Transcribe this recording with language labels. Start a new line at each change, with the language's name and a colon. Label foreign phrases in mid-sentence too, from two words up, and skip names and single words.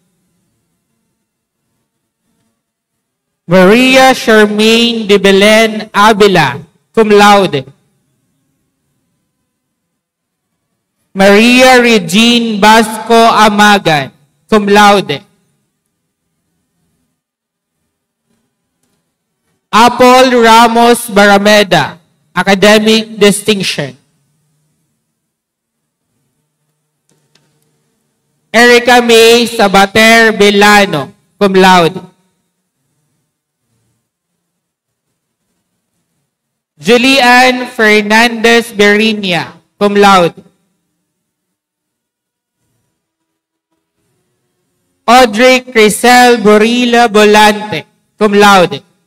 English: Maria Charmaine de Belen Abila,
Latin: cum laude.
English: Maria Regine Basco Amagan,
Latin: cum laude.
English: Apple Ramos Barameda, academic distinction. Erica May Sabater Belano,
Latin: cum laude.
English: Julian Fernandez Berinia,
Latin: cum laude.
English: Audrey Crisel Borilla Bolante,
Latin: cum laude.